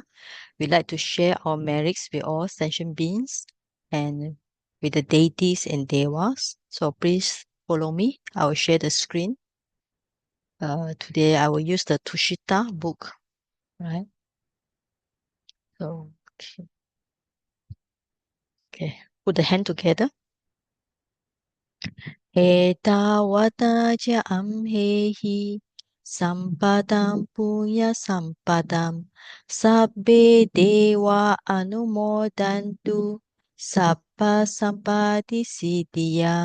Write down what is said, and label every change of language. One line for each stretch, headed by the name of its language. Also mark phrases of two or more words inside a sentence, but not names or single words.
English: We like to share our merits with all sentient beings and with the deities and devas. So please follow me. I will share the screen. Today I will use the Tushita book, right? So, okay. Put the hand together.
Pali: Etawata ja amhehi sampadam punya sampadam sabbe dewa anumodantu sabba sampati siddhya.